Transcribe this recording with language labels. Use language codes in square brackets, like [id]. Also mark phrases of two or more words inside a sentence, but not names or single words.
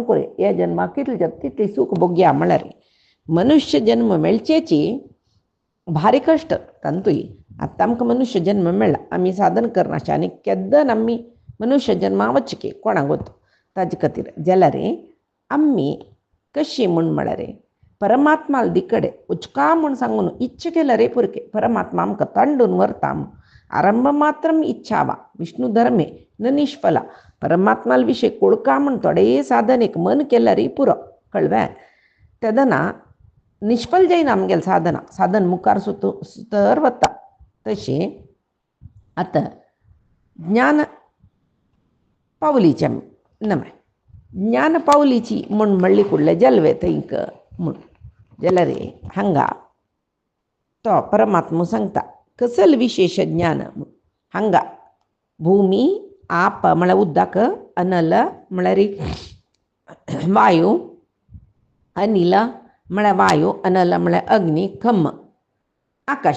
[kok] करे हे जन्माक कितले तितले सूख भोग्या म्हळ्यार मनुष्य जन्म मेळचेची भारी कश्ट तांतूय आतां आमकां मनुष्य जन्म मेळ्ळा आमी साधन करनाशे आनी केद्दन आमी मनुष्य जन्मा वचचे कोणाक वता ताजे खातीर जाल्यार आमी कशी म्हूण म्हळ्यार परमात्मा दिकडे उचका म्हूण सांगून इच्छा केल्यार पुरके परमात्मा आमकां तांडून व्हरता [sa] आरंभ मात्रम इच्छावा विष्णू धर्मे न निष्फला [kok] परमात्माल विशय कळका म्हूण थोडे साधनेक मन केल्यार पुरो कळ्ळें तेदना निष्फल जायना आमगेलें साधन मुखार सुतर वता तशें आतां ज्ञान पावलीचें न्हय ज्ञान पावलीची म्हूण म्हणली कुडलें जल्वे थंयक म्हूण जाल्यार हांगा तो परमात्मा सांगता कसले विशेष ज्ञान हांगा भूमी आप म्हळ्यार उदक अनल म्हळ्यार वायू अनिल म्हळ्यार वायू, अनल म्हळ्यार अग्नी, खम्म आकाश.